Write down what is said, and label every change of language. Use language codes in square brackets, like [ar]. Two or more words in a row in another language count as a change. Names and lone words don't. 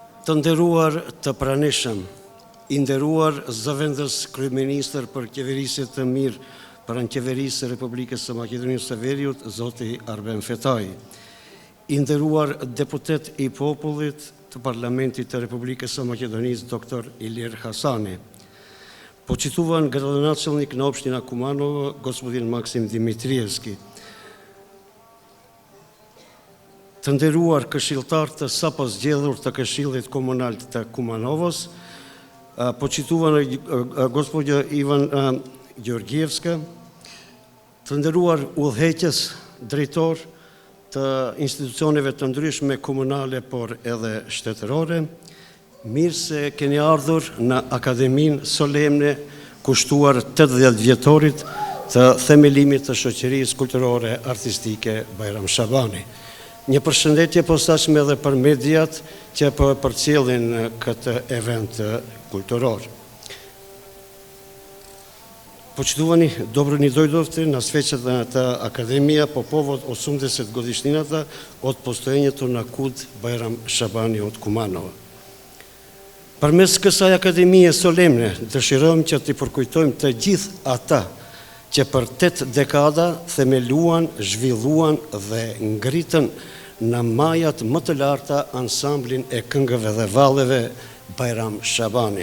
[sq] Të nderuar të pranishëm, i nderuar zëvendës kryeministër për qeverisje të mirë për qeverisë e Republikës së Maqedonisë së Veriut, zoti Arben Fetaj, i nderuar deputet i popullit të Parlamentit të Republikës së Maqedonisë, doktor Ilir Hasani, [mk] почитуван градоначалник на општина Куманово, господин Максим Димитриевски, [sq] të nderuar këshilltar të sapo zgjedhur të Këshillit Komunal të Kumanovos, [mk] почитувана господја [sq] Иван Gjorgjevska, të nderuar udhëheqës, drejtor të institucioneve të ndryshme komunale por edhe shtetërore, mirë se keni ardhur në Akademinë solemne kushtuar 80 vjetorit të themelimit të shoqërisë kulturore artistike Bajram Shabani. Një përshëndetje posaçme edhe për mediat që po përcjellin këtë event kulturor. [mk] Почитувани добрани дојдовте на свечената академија по повод 80 годишнината од постоењето на КУД Bajram Shabani од Kumanovo. [sq] Përmes kësaj akademie solemne, dëshirojmë që t'i përkujtojmë të gjithë ata që për 8 dekada themeluan, zhvilluan dhe ngritën në majat më të larta ansamblin e këngëve dhe valleve Bajram Shabani.